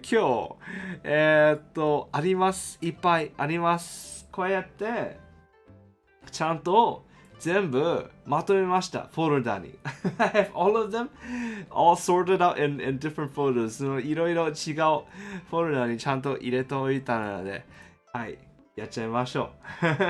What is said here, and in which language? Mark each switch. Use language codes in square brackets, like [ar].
[ja] 今日、あります。いっぱいあります。こうやって、ちゃんと全部まとめました。フォルダに。 [en] I have all of them all sorted out in different folders. [ja] そのいろいろ違うフォルダにちゃんと入れておいたので、はい、やっちゃいましょう。